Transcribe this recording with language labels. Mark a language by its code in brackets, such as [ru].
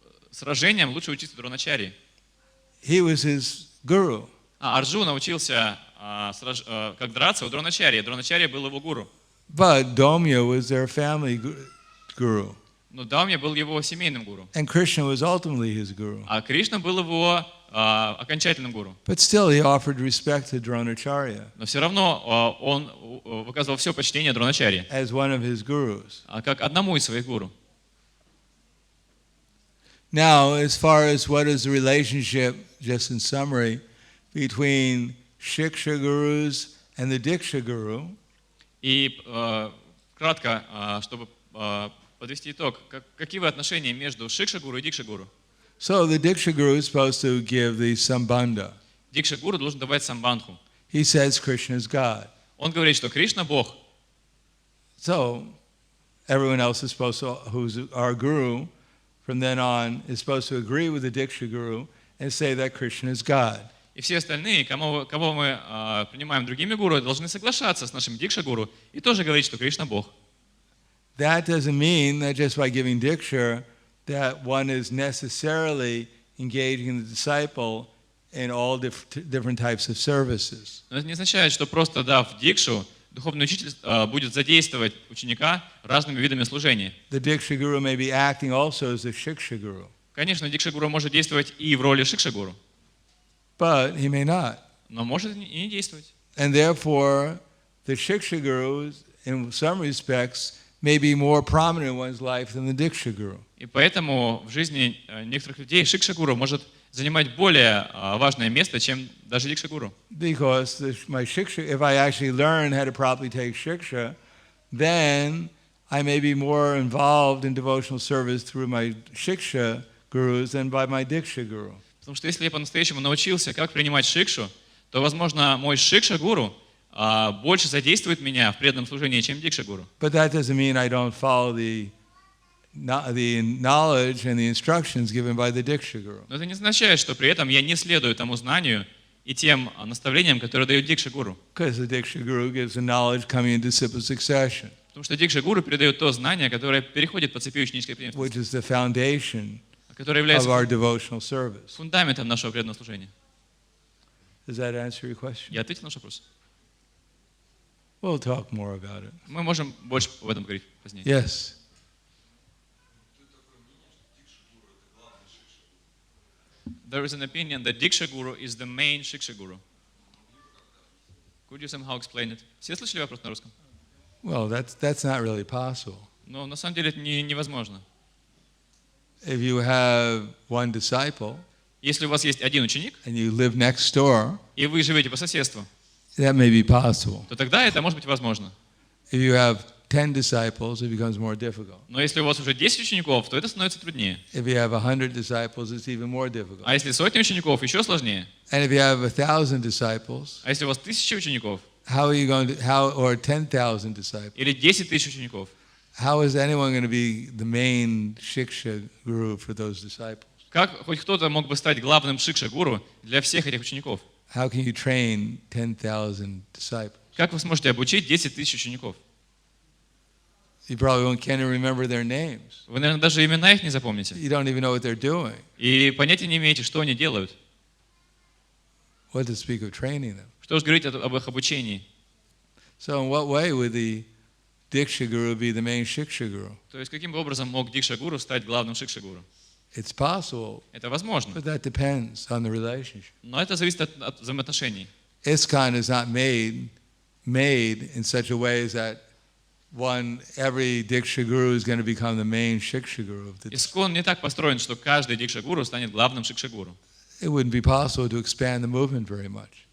[ru] Сражением лучше учиться Дроначарьи. [en] He was his guru. [ru] Арджуна учился как драться у Дроначарьи. Дроначарья был его гуру. [en] But Domya was their family guru. [ru] Но Дамья был его семейным гуру. [en] And Krishna was ultimately his guru. [ru] А Кришна был его окончательным гуру. [en] But still he offered respect to Dronacharya. [ru] Но все равно он выказывал все почтение Дроначарьи. [en] As one of his gurus. [ru] Как одному из своих гуру. [en] Now, as far as what is the relationship, just in summary, between Shiksha gurus and the Diksha guru. [ru] И кратко, чтобы подвести итог, какие отношения между Шикша-гуру и Дикша-гуру? [en] So the Diksha guru is supposed to give the sambandha. [ru] Дикша-гуру должен давать самбандху. [en] He says Krishna is God. [ru] Он говорит, что Кришна Бог. [en] So everyone else is supposed to, who's our guru, from then on, is supposed to agree with the Diksha guru and say that Krishna is God. [ru] И все остальные, кого мы принимаем другими гуру, должны соглашаться с нашим Дикша-гуру и тоже говорить, что Кришна Бог. [en] That doesn't mean that just by giving diksha that one is necessarily engaging the disciple in all different types of services. [ru] Но это не означает, что просто дав дикшу, духовный учитель будет задействовать ученика разными видами служения. [en] The diksha guru may be acting also as a shiksha guru. [ru] Конечно, дикша-гуру может действовать и в роли шикша-гуру. [en] But he may not. [ru] Но может и не действовать. [en] And therefore, the shiksha guru, in some respects, may be more prominent in one's life than the diksha guru. [ru] И поэтому в жизни некоторых людей шикша-гуру может занимать более важное место, чем даже дикша-гуру. [en] Because my shiksha, if I actually learn how to properly take shiksha, then I may be more involved in devotional service through my shiksha gurus than by my diksha guru. [ru] Потому что если я по-настоящему научился, как принимать шикшу, то, возможно, мой шикша-гуру больше задействует меня в преданном служении, чем дикша-гуру. [en] But that doesn't mean I don't follow the knowledge and the instructions given by the diksha guru. [ru] Но это не означает, что при этом я не следую тому знанию и тем наставлениям, которые дает дикша-гуру. [en] Because the diksha guru gives the knowledge coming in disciple succession. [ru] Потому что дикша-гуру передает то знание, которое переходит по цепи ученической преемственности, [en] Which is the foundation [ru] которое [en] of [ru] является [en] our devotional service. [ru] фундаментом нашего преданного служения. [en] Does that answer your question? [ru] Я ответил на ваш вопрос. [en] We'll talk more about it. [ru] Мы можем больше об этом говорить позднее. [en] Yes. There is an opinion that diksha guru is the main shiksha guru. Could you somehow explain it? [ru] Все слышали вопрос на русском? [en] Well, that's not really possible. [ru] Но на самом деле это невозможно. [en] If you have one disciple [ru] Если у вас есть один ученик, [en] and you live next door, [ru] и вы живете по соседству, [en] that may be possible. [ru] то тогда это может быть возможно. [en] If you have 10 disciples, it becomes more difficult. [ru] Но если у вас уже 10 учеников, то это становится труднее. [en] If you have 100 disciples, it's even more difficult. [ru] А если сотни учеников, еще сложнее. [en] And if you have 1,000 disciples, [ru] А если у вас 1000 учеников, [en] or 10,000 disciples, [ru] или 10 тысяч учеников, [en] how is anyone going to be the main shiksha guru for those disciples? [ru] как хоть кто-то мог бы стать главным шикша-гуру для всех этих учеников? [en] How can you train 10,000 disciples? [ru] Как вы сможете обучить 10 тысяч учеников? [en] You probably can't even remember their names. [ru] Вы, наверное, даже имена их не запомните. [en] You don't even know what they're doing. [ru] И понятия не имеете, что они делают. [en] What to speak of training them? [ru] Что же говорить об их обучении? [en] So in what way would the diksha guru be the main shiksha guru? [ru] То есть каким образом мог дикша-гуру стать главным шикша-гуру? [en] It's possible, [ru] Это возможно, [en] but that depends on the relationship. [ru] но это зависит от взаимоотношений. [en] ISKCON is not made in such a way as that every diksha guru is going to become the main shiksha guru of the. [ru] Искон не так построен, что каждый дикша-гуру станет главным шикша-гуру. [en] It wouldn't be possible to expand the movement very much.